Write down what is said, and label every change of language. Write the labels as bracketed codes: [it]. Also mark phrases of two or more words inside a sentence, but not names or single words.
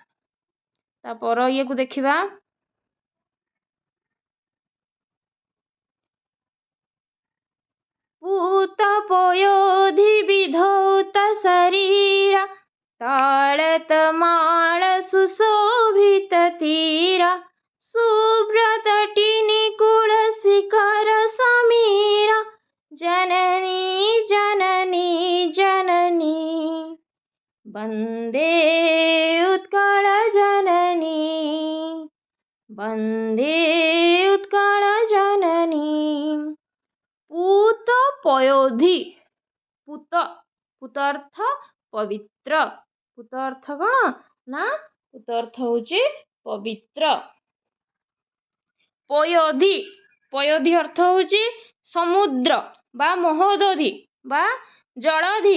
[or] ତାପର ଇଏକୁ ଦେଖିବା। ପୂତ ପୟୋଧି ବିଧୌତ ଶରୀର, ତାଳତ ମାଳ ସୁଶୋଭିତ ତୀର, ଶୁଭ୍ରତଟିନି କୂଳ ଶିଖର ସମୀର, ଜନନୀ ଜନନୀ ଜନନୀ, ବନ୍ଦେ ଉତ୍କଳ ଜନନୀ, ବନ୍ଦେ ଉତ୍କଳ ଜନନୀ। ପୂତ ପୟୋଧି, ପୂତ, ପୂତ ଅର୍ଥ ପବିତ୍ର। ପୂତ ଅର୍ଥ କଣ? ନା ପୂତ ଅର୍ଥ ହଉଚି ପବିତ୍ର। ପୟୋଧି, ପୟୋଧି ଅର୍ଥ ହଉଚି ସମୁଦ୍ର ବା ମହୋଦଧି ବା ଜଳଧି।